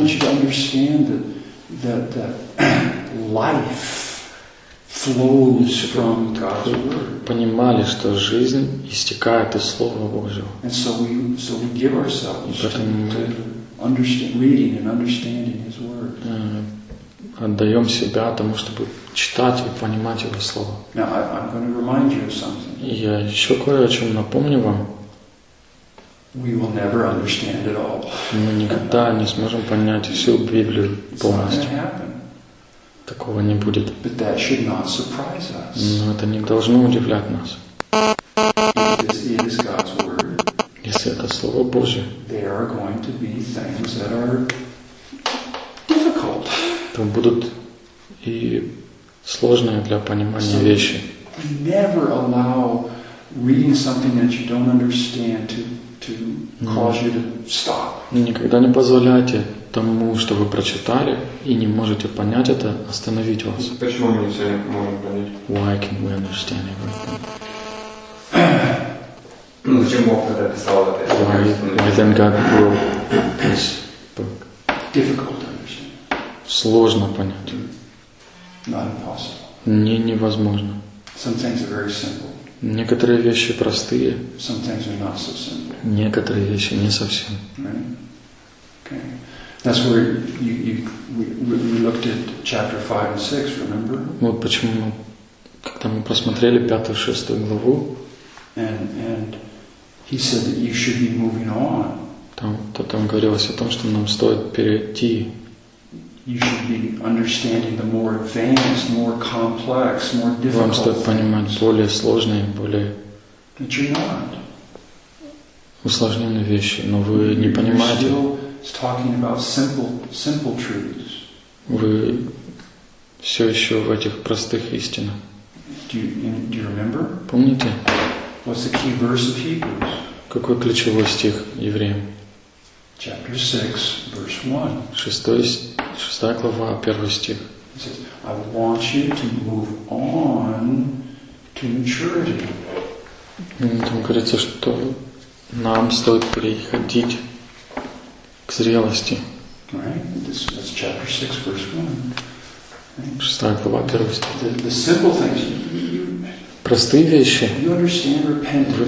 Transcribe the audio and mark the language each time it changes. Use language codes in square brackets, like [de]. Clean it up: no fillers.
[en] I want you to understand that life flows from God's word. [ru] Понимали, что жизнь истекает из Слова Божьего. [en] And so we give ourselves to understand, reading and understanding His word. [ru] Отдаем себя тому, чтобы читать и понимать Его Слово. [en] Now, I'm going to remind you of something. [ru] Я еще кое о чем напомню вам. [en] We will never understand it all. [ru] Мы никогда не сможем понять всю Библию полностью. Такого не будет. [en] But that should not surprise us. [ru] Но это не должно удивлять нас. [en] It is God's word, [ru] если это Слово Божье, [en] there are going to be things that are difficult. [ru] То будут и сложные для понимания [en] so [ru] вещи. [en] Never allow reading something that you don't understand to cause you to stop. [ru] Никогда не позволяйте тому, что вы прочитали и не можете понять это, остановить вас. Почему мы не все можем понять? [en] Why can we understand everything? [ru] Ну, зачем Бог тогда писал это? [en] Why then God wrote this book? Difficult to understand. [ru] Сложно понять. [en] Not impossible. [ru] Не невозможно. [en] Some things are very simple. [ru] Некоторые вещи простые. [en] Some things are not so simple. [ru] Некоторые вещи не совсем. [en] That's where we looked at chapter 5 and 6, remember? [ru] Вот почему мы, когда мы просмотрели 5-6 главу, [en] and he said that you should be moving on. [ru] Там говорилось о том, что нам стоит перейти. [en] You should be understanding the more advanced, more complex, more difficult. [ru] Вам стоит понимать [en] things. [ru] Более сложные, более [en] But you're not. [ru] Усложненные вещи, но вы не понимаете. [en] It's talking about simple truths. [ru] Вы все еще в этих простых истинах. [en] Do you remember? [ru] Помните? [en] What's the key verse of Hebrews? [ru] Какой ключевой стих евреям? [en] Chapter 6, verse 1. [ru] Шестая глава, первый стих. [en] He says, I want you to move on to maturity. [ru] Там говорится, что нам стоит переходить к зрелости. [en] That's chapter 6, verse 1. [ru] Шестая глава, первый стих. [en] The simple things, you [ru] простые вещи. [en] You understand repentance,